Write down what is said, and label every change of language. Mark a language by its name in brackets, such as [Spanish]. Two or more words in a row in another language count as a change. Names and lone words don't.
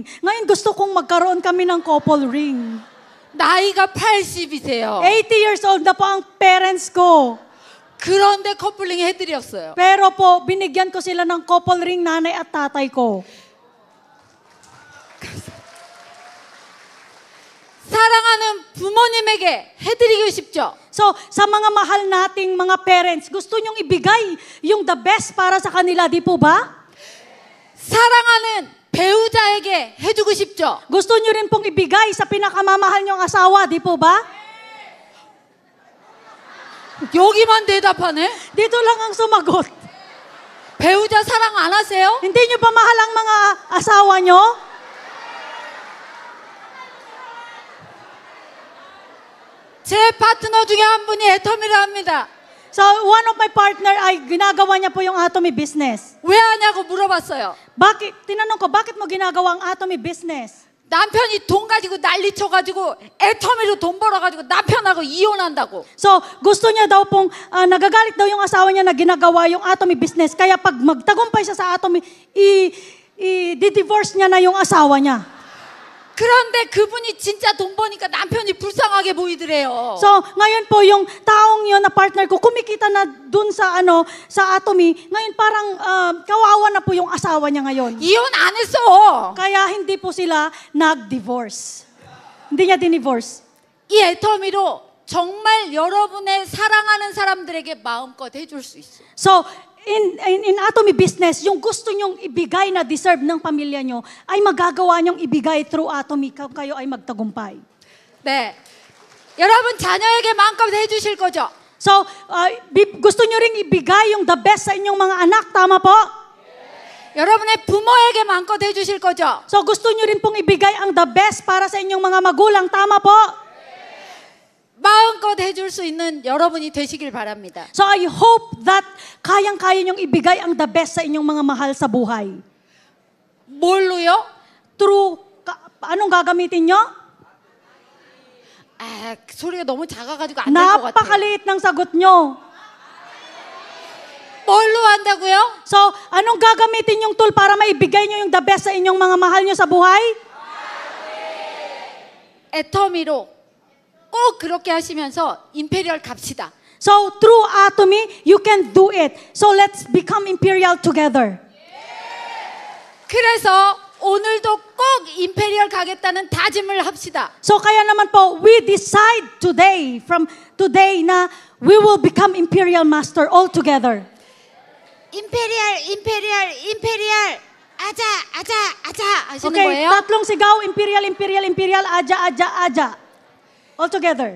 [Filipino] Ngayon gusto kong magkaroon kami ng [English] couple ring. [Korean] 나이가 80이세요. [English] 80 years old [Filipino] na po ang parents ko. [Korean] 그런데 커플링 해드렸어요. [Filipino] Pero po, binigyan ko sila ng [English] couple ring, [Filipino] nanay at tatay ko. [Korean] 사랑하는 부모님에게 해드리고 싶죠? [Filipino] So, sa mga mahal nating mga parents, gusto nyong ibigay yung [English] the best [Filipino] para sa kanila, di po ba? [Korean] 사랑하는 배우자에게 해주고 싶죠? [Filipino] Gusto nyo rin pong ibigay sa pinakamamahal nyong asawa, di po ba? [Korean] 여기만 대답하네? [Filipino] Dito lang ang sumagot. [Korean] 배우자 사랑 안 하세요? [Filipino] Hindi nyo ba mahal ang mga asawa nyo? [Korean] 제 파트너 중에 한 분이 애터미를 합니다. [Filipino] So, [English] one of my partner [Filipino] ay ginagawa niya po yung [English] atomy business. [Korean] 왜 하냐고 물어봤어요. [Filipino] Tinanong ko, bakit mo ginagawa ang [English] atomy business? [Korean] 남편이 돈 가지고 난리 쳐가지고 애터미로 돈 벌어가지고 남편하고 이혼한다고. [Filipino] So, gusto niya daw pong, nagagalit daw yung asawa niya na ginagawa yung [English] atomy business. [Filipino] Kaya pag magtagumpay siya sa atomy, i-divorce niya na yung asawa niya. [Korean] 그런데 그분이 진짜 돈 버니까 남편이 불쌍하게 보이더래요. [Filipino] So, ngayon po yung taong yun na partner ko, kumikita na dun sa sa atomy, ngayon parang kawawa na po yung asawa niya ngayon. [Korean] 이혼 안 했어. [Filipino] Kaya hindi po sila nag-divorce. Hindi niya din-divorce. [Korean] 이 애터미로 정말 여러분의 사랑하는 사람들에게 마음껏 해줄 수 있어. [Filipino] So, [English] in atomy business, [Filipino] yung gusto nyong ibigay na deserve ng pamilya nyo, ay magagawa nyong ibigay [English] through atomy, [Filipino] kayo ay magtagumpay. [Korean] 네, 여러분 자녀에게 마음껏 해주실 거죠? [Filipino] So, gusto nyo ring ibigay yung [English] the best [Filipino] sa inyong mga anak, tama po? [Korean] 여러분의 부모에게 마음껏 해주실 거죠? [Filipino] So, gusto nyo rin pong ibigay ang [English] the best [Filipino] para sa inyong mga magulang, tama po? [Korean] 마음껏 해줄 수 있는 여러분이 되시길 바랍니다. [English] So, I hope that [Filipino] kayang-kaya nyong ibigay ang the best sa inyong mga mahal sa buhay. [Korean] 뭘로요? [Filipino] Through, anong gagamitin nyo? [Korean] 아, 소리가 너무 작아가지고 안 될 것 같아요. [Filipino] Napakaliit ng sagot nyo. [Korean] 뭘로 한다고요? [Filipino] So, anong gagamitin yung tool para maibigay nyo yung [English] the best [Filipino] sa inyong mga mahal nyo sa buhay? [Korean] 애터미로 꼭 그렇게 하시면서 임페리얼 갑시다. [English] So, through atomy, you can do it. So, let's become imperial together. [Korean] 그래서 오늘도 꼭 임페리얼 가겠다는 다짐을 합시다. [Filipino] So, kaya naman po, [English] we decide today, from today na we will become imperial master all together. [Korean] 임페리얼. 아자 하시는 [English] Okay, [Korean] 거예요? [Filipino] tatlong sigaw, [English] imperial, aja. All together.